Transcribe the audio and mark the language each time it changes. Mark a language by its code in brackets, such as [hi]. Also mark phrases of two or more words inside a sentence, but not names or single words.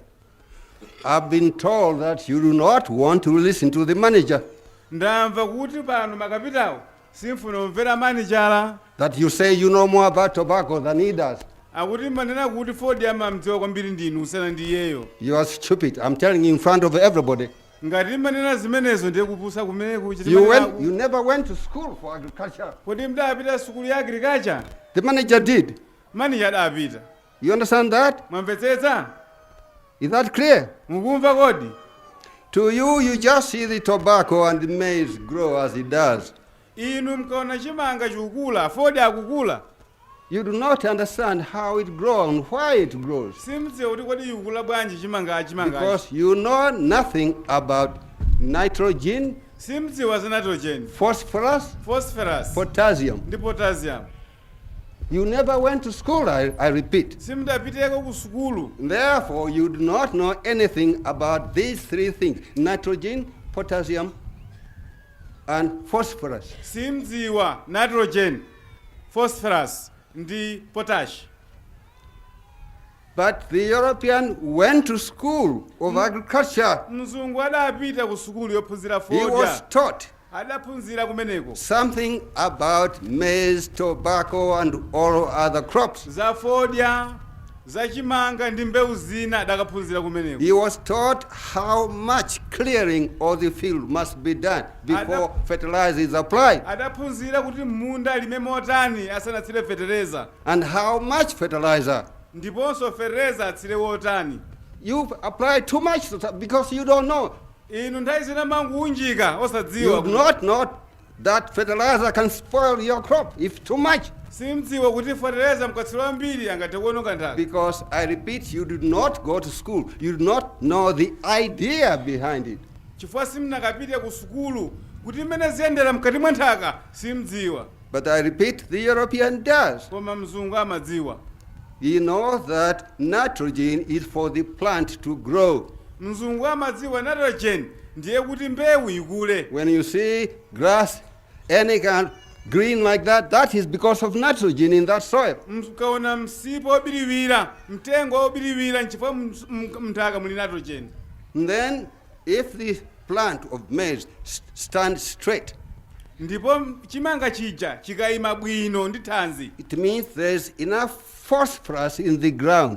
[en] I've been told that you do not want to listen to the manager. [ny] Ndamva kuti pano makapitawo simfuna umvera manager. [en] That you say you know more about tobacco than he does. [ny] Akuti manena kuti Ford amamdziwa kwambiri ndinu usana ndiyeyo. [en] You are stupid. I'm telling you in front of everybody. [ny] Ngati manena zimenezo ndiye kupusa kumene kuchita. [en] You never went to school for agriculture. [ny] Kodi mdapita school ya agriculture? [en] The manager did. [ny] Manager adapita. [en] You understand that? [ny] Mwamvetsetsa? [en] Is that clear? [ny] Mukumva kodi? [en] To you, you just see the tobacco and the maize grow as it does. [ny] Inu mkaona chimanga chikukula, Ford akukula. [en] You do not understand how it grows and why it grows. [ny] Simdziwa kuti kodi ikukula bwanji chimanga. [en] Because you know nothing about nitrogen, [ny] Simdziwa za nitrogen, [en] phosphorus, potassium. [ny] ndi potassium. [en] You never went to school, I repeat. [ny] Simdapiteko ku sukulu. [en] Therefore, you do not know anything about these three things: nitrogen, potassium, and phosphorus. [ny] Simdziwa nitrogen, phosphorus, ndi potash. [en] But the European went to school of agriculture. [ny] Mzungu adapita ku sukulu yophunzira [en] He [ny] Ford. [en] was taught [ny] Adaphunzira kumeneko. [en] something about maize, tobacco, and all other crops. [ny] Za Ford, za chimanga ndi mbewu zina adakaphunzira kumeneko. [en] He was taught how much clearing of the field must be done before fertilizer is applied. [ny] Adaphunzira kuti munda alime motani asanatsire fertilizer. [en] And how much fertilizer. [ny] Ndiponso fertilizer atsire wotani. [en] You apply too much because you don't know. [ny] Inu nthawi zina manguunjika [en] You [ny] osadziwa. [en] do not know that fertilizer can spoil your crop if too much. [ny] Simdziwa kuti fertilizer mkatsiro ambiri angathe kuononga nthaka. [en] Because I repeat, you did not go to school. You do not know the idea behind it. [ny] Chifukwa simnakapite ku sukulu kuti mmene ziyendera mkati mwa nthaka simdziwa. [en] But I repeat, the European does. [ny] Koma mzungu amadziwa. [en] He knows that nitrogen is for the plant to grow. [ny] Mzungu amadziwa nitrogen ndiye kuti mbewu ikule. [en] When you see grass, any kind green like that, that is because of nitrogen in that soil. [ny] Mkaona msipu obiriwira, mtengo obiriwira nchifukwa mnthaka muli nitrogen. [en] And then, if the plant of maize stands straight, [ny] Ndipo chimanga chija chikayima bwino ndi thanzi. [en] it means there's enough phosphorus in the ground.